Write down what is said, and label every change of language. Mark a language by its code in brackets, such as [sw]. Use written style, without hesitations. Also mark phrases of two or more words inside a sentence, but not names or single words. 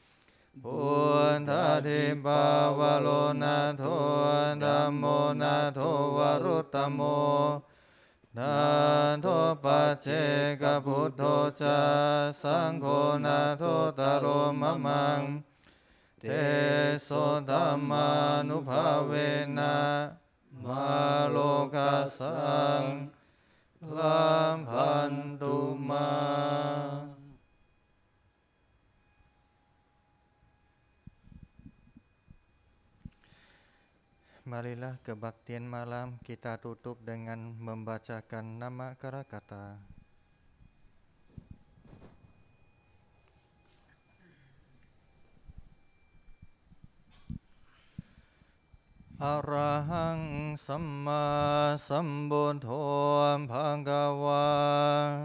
[pi] Puntadi bawalo nato dhammo nato varutamo Nato paceka buddho ca sangho nato taro mamang Te sodamanubhavena malokasang lambhantuma. [id] Marilah kebaktian malam kita tutup dengan membacakan nama Karakata. [pi] Arahang Samma Sambuddho Bhagava